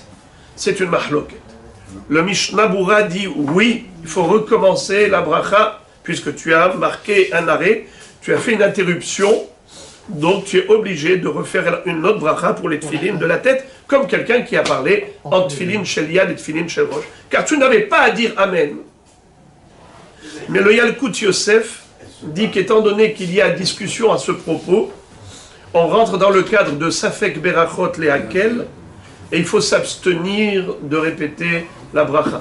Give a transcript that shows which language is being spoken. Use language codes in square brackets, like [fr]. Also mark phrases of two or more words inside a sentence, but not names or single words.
[fr] C'est une mahloket. Le Mishnah Bura dit oui, il faut recommencer la bracha, puisque tu as marqué un arrêt, tu as fait une interruption. Donc tu es obligé de refaire une autre bracha pour les tfilin de la tête, comme quelqu'un qui a parlé en [he] תפילין של יד [fr] et [he] תפילין של ראש. [fr] Car tu n'avais pas à dire Amen. Mais le Yalkut Yosef dit qu'étant donné qu'il y a discussion à ce propos, on rentre dans le cadre de [he] ספק ברכות להקל, [fr] et il faut s'abstenir de répéter la bracha.